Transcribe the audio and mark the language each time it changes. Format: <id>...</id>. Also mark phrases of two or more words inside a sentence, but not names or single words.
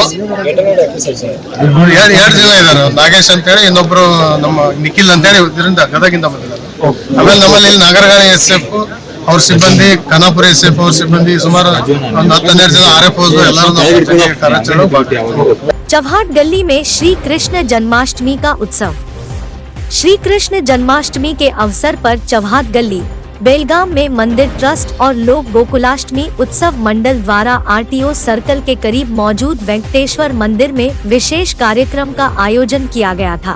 <kn>2 ಜನ ಇದಾರೆ, ನಾಗೇಶ್ ಅಂತ ಹೇಳಿ, ಇನ್ನೊಬ್ರು ನಮ್ಮ ನಿಖಿಲ್ ಅಂತ ಹೇಳಿ ಇದರಿಂದ ಗದಗಿಂದ ಬಂದಿದ್ದಾರೆ. ಆಮೇಲೆ ನಮ್ಮಲ್ಲಿ ಇಲ್ಲಿ ನಾಗರಗಾಣಿ SF ಅವ್ರ ಸಿಬ್ಬಂದಿ, ಖಾನಾಪುರ SF ಅವ್ರ ಸಿಬ್ಬಂದಿ, ಸುಮಾರು ಒಂದು 10-12 ಜನ RFO ಎಲ್ಲರೂ ಕಾರ್ಯಾಚರಣೆ.</kn> <hi>चव्हाट गली में श्री कृष्ण जन्माष्टमी का उत्सव। श्री कृष्ण जन्माष्टमी के अवसर पर चव्हाट गली बेलगाम में मंदिर ट्रस्ट और लोक गोकुलाष्टमी उत्सव मंडल द्वारा RTO सर्कल के करीब मौजूद वेंकटेश्वर मंदिर में विशेष कार्यक्रम का आयोजन किया गया था।</hi>